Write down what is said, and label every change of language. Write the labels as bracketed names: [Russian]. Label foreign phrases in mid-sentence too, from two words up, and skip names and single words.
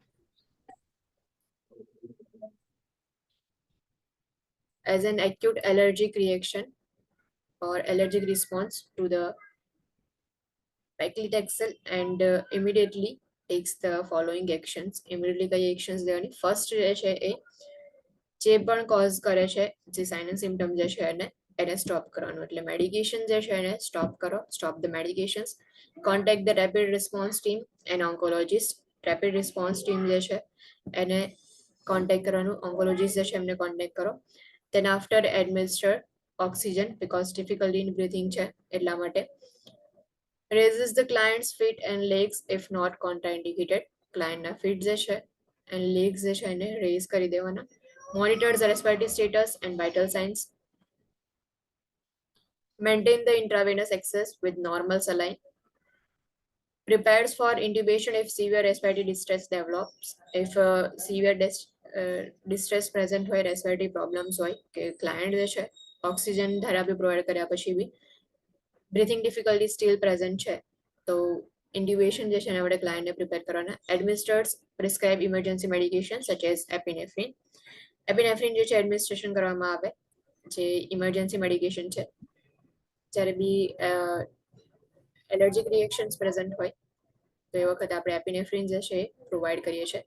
[English] As an acute allergic reaction or allergic response to the paclitaxel and immediately takes the following actions. [Gujarati] Immediately કઈ actions લેવાની? ફર્સ્ટ જે છે એ જે પણ કોઝ કરે છે જે [English] sinus symptom [Gujarati] જે છે એને સ્ટોપ કરવાનું. એટલે મેડિકેશન જે છે એને સ્ટોપ કરો. [English] stop the medications. contact the rapid response team and oncologist. rapid response team [Gujarati] જે છે એને કોન્ટેક્ટ કરવાનું. ઓન્કોલોજીસ્ટ જે છે એમને કોન્ટેક્ટ કરો. [English] Then after administer oxygen because difficulty in breathing [Gujarati] છે એટલા માટે. [English] Raises the client's feet and legs if not contraindicated. [Gujarati] ક્લાયન્ટના ફીટ જે છે [English] and legs [Gujarati] જે છે એને રેઝ કરી દેવાના. [English] Monitors the respiratory status and vital signs. Maintain the intravenous access with normal saline. Prepares for intubation if severe respiratory distress develops. If severe distress present [Gujarati] હોય, [English] respiratory problems [Gujarati] હોય કે ક્લાયન્ટ જે છે [English] oxygen therapy provide [Gujarati] કર્યા પછી [English] be breathing difficulty still present [Gujarati] છે તો ઇન્ટ્યુબેશન જે છે એના માટે ક્લાયન્ટને પ્રિપેર કરવાના. [English] administers prescribe emergency medication such as epinephrine. [Gujarati] એપિનેફ્રિન જે છે એડમિનિસ્ટ્રેશન કરવામાં આવે જે [English] emergency medication [Gujarati] છે જ્યારે [English] be allergic reactions present [Gujarati] હોય તો એ વખતે આપણે એપિનેફ્રિન જે છે એ પ્રોવાઈડ કરીએ છીએ.